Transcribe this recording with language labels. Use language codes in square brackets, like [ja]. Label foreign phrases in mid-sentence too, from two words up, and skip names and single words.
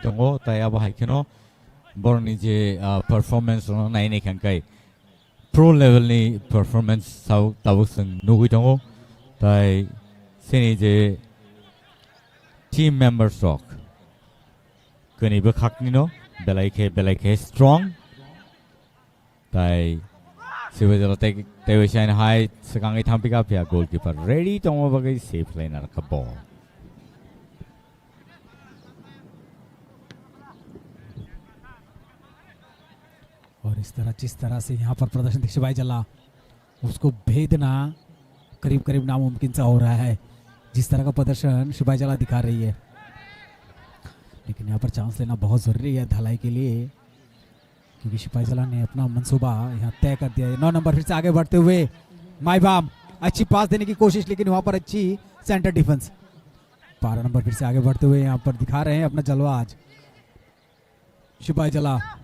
[trp] tongo tai aba haikino borni je performance no nai ne kan kai [en] pro level [trp] ni performance sau tabuk sing nugui tongo tai sini je [en] team member stock [trp] kani ba khakni no Belai ke strong tai Sipajola [en] they were shine high [trp] sekangai thampika pia goalkeeper ready tongo bagai [en] safe liner [trp] ka ball [hi] और इस तरह जिस तरह से यहाँ पर प्रदर्शन शिवाई जला उसको भेदना करीब करीब नामुमकिन सा हो रहा है जिस तरह का प्रदर्शन शिवाई जला दिखा रही है लेकिन यहाँ पर चांस लेना बहुत ज़रूरी है धलाई के लिए क्योंकि शिपाही जला ने अपना मंसूबा यहाँ तय कर दिया है 9 नंबर फिर से आगे बढ़ते हुए माईबाम अच्छी पास देने की कोशिश लेकिन वहाँ पर अच्छी [en] centre defence [hi] 12 नंबर फिर से आगे बढ़ते हुए यहाँ पर दिखा रहे हैं अपना जलवा आज शिपाही जला